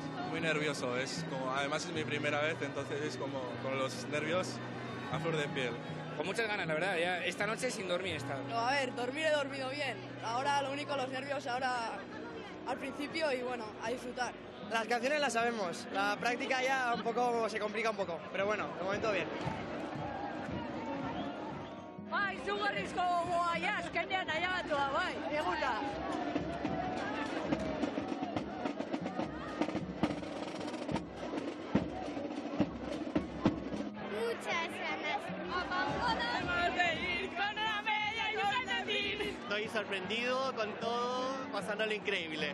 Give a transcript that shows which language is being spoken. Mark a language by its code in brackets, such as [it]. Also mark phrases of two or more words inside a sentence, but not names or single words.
[es] Muy nervioso, además es mi primera vez, entonces es como con los nervios a flor de piel. Con muchas ganas, la verdad, ya esta noche sin dormir he estado. No, a ver, dormir he dormido bien. Ahora lo único, los nervios ahora al principio y bueno, a disfrutar. Las canciones las sabemos, la práctica ya un poco se complica un poco, pero bueno, de momento bien. [eu] Bai, izugarrizko gogoa, azkenean ailegatua, bai, eguta. [es] Muchas ganas. Vamos a ir con la media y un Estoy sorprendido con todo, pasándolo increíble.